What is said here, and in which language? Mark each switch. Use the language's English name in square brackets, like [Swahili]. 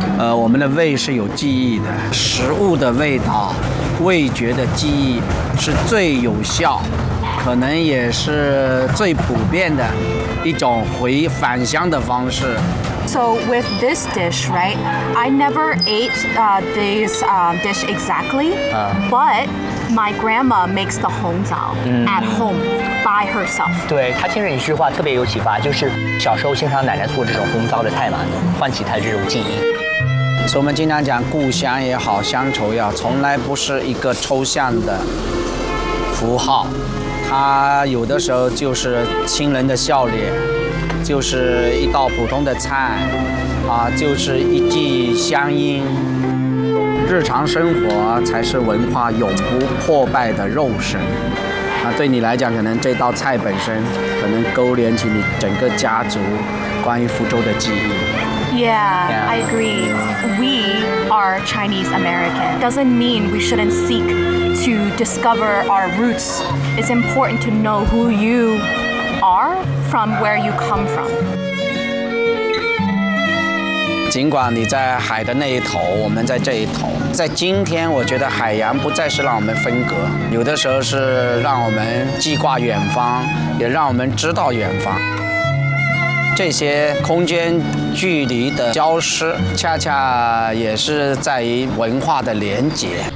[Chinese] 我们的胃是有记忆的，食物的味道、味觉的记忆是最有效，可能也是最普遍的一种回返乡的方式。 [English] So with this dish, right? I never ate this dish exactly, but my grandma makes the hongzao at home by herself. [Chinese] 对，她听着一句话特别有启发，就是小时候经常奶奶做这种红糟的菜嘛，唤起她这种记忆。所以我们经常讲故乡也好，乡愁也好，从来不是一个抽象的符号，它有的时候就是亲人的笑脸，就是一道普通的菜，啊，就是一句乡音。日常生活才是文化永不破败的肉身。那对你来讲，可能这道菜本身可能勾连起你整个家族关于福州的记忆。 [English] Yeah, I agree. We are Chinese American. Doesn't mean we shouldn't seek to discover our roots. It's important to know who you are from where you come from. [Chinese] 尽管你在海的那一头，我们在这一头。在今天，我觉得海洋不再是让我们分隔，有的时候是让我们记挂远方，也让我们知道远方。这些空间距离的消失，恰恰也是在于文化的连结。